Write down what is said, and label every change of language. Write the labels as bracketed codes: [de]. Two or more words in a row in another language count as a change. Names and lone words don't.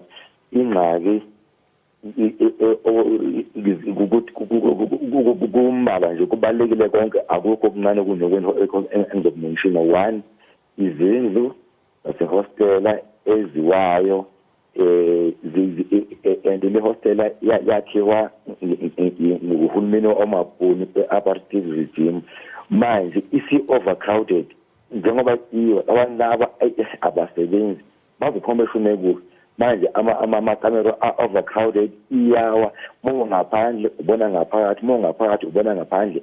[zu] Ingxaki kumbala nje kubalekile konke, akukho okuncane kunokwenza. One, izindlu zasehostela eziwayo and le hostela yakhiwa nguhulumeni omabhuni [en] apartheid regime. [zu] Manje isi overcrowded njengoba iyo abantu laba abasebenzi bazikhomeshune kuyo. Manje amakamero overcrowded iyawa, ngaphandle ubona ngaphakathi, ngaphakathi ubona ngaphandle.